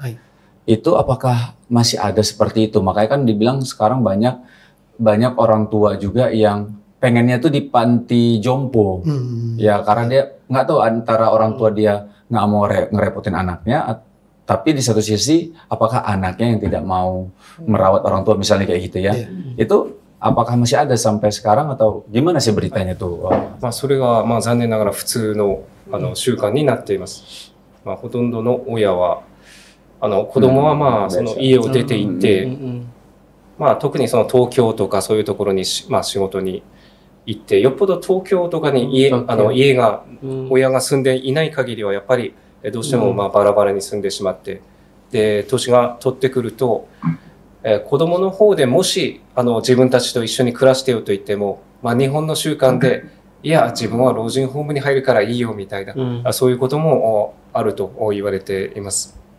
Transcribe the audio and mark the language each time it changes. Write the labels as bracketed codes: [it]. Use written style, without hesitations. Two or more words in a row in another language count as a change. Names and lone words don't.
[id] Itu apakah masih ada seperti itu? Makanya kan dibilang sekarang banyak orang tua juga yang pengennya tuh di panti jompo, ya karena dia nggak tahu antara orang tua dia nggak mau ngerepotin anaknya, tapi di satu sisi apakah anaknya yang tidak mau merawat orang tua misalnya kayak gitu ya, itu apakah masih ada sampai sekarang atau gimana sih beritanya tuh? [ja] それが残念ながら普通の習慣になっています。ほとんどの親は子供はその家を出て行って、特にその東京とかそういうところに仕事に行って、よっぽど東京とかに家が親が住んでいない限りはやっぱりどうしてもバラバラに住んでしまって、で年が取ってくると、子供の方でもし自分たちと一緒に暮らしてよと言っても、日本の習慣でいや自分は老人ホームに入るからいいよみたいな、そういうこともあると言われています。